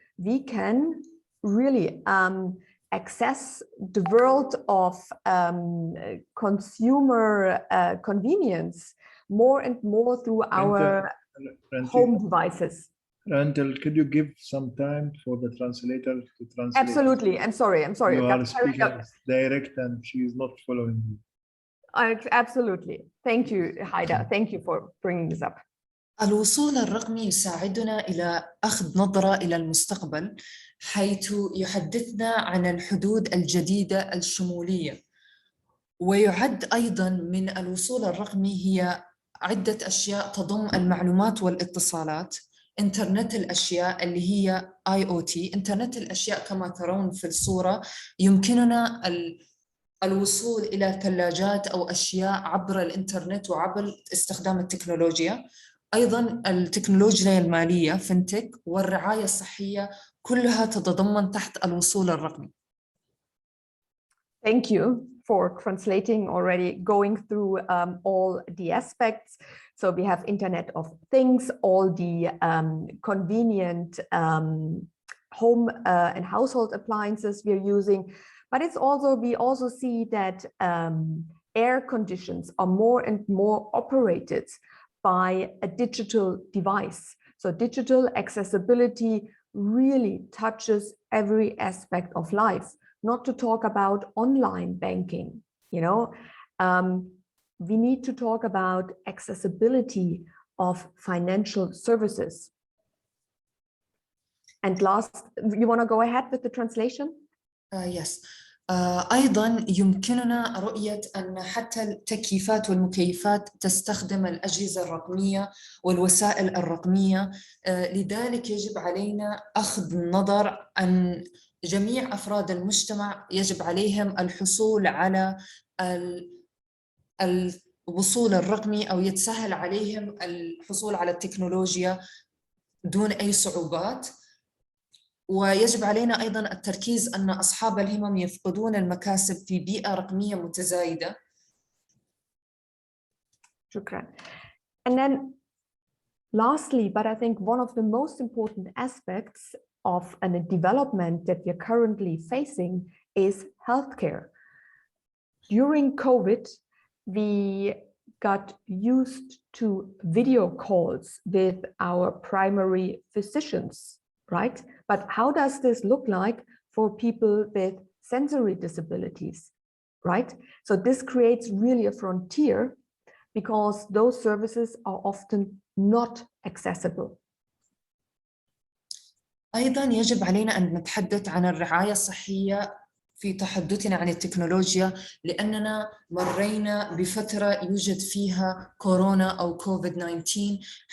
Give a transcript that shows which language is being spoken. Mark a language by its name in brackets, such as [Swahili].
[English] We can really access the world of consumer convenience more and more through our home devices. Randall, could you give some time for the translator to translate? Absolutely. I'm sorry. You are speaking direct and she is not following you. Absolutely. Thank you, Haida. Thank you for bringing this up. [Arabic] الوصول الرقمي يساعدنا إلى أخذ نظرة إلى المستقبل، حيث يحدثنا عن الحدود الجديدة الشمولية، ويعد أيضاً من الوصول الرقمي هي عدة أشياء تضم المعلومات والاتصالات، إنترنت الأشياء اللي هي IoT. إنترنت الأشياء كما ترون في الصورة يمكننا الوصول إلى ثلاجات أو أشياء عبر الإنترنت وعبر استخدام التكنولوجيا، أيضا التكنولوجيا المالية فينتك والرعاية الصحية كلها تتضمن تحت الوصول الرقمي. [English] Thank you for translating already, going through all the aspects. So we have Internet of Things, all the convenient home and household appliances we're using, but it's also, we also see that air conditions are more and more operated by a digital device. So digital accessibility really touches every aspect of life. Not to talk about online banking, you know, we need to talk about accessibility of financial services. And last, you want to go ahead with the translation? Yes. [Arabic] أيضا يمكننا رؤية أن حتى التكييفات والمكيفات تستخدم الأجهزة الرقمية والوسائل الرقمية، لذلك يجب علينا أخذ النظر أن جميع أفراد المجتمع يجب عليهم الحصول على الوصول الرقمي، أو يتسهل عليهم الحصول على التكنولوجيا دون أي صعوبات. ويجب علينا أيضاً التركيز أن أصحاب الهمم يفقدون المكاسب في بيئة رقمية متزايدة. شكراً. [English] And then lastly, but I think one of the most important aspects of a development that we're currently facing is healthcare. During COVID, we got used to video calls with our primary physicians, right? But how does this look like for people with sensory disabilities, right? So this creates really a frontier because those services are often not accessible. [Arabic] أيضاً يجب علينا أن نتحدث عن الرعاية الصحية في تحدثنا عن التكنولوجيا، لأننا مرينا بفترة يوجد فيها كورونا أو كوفيد-19،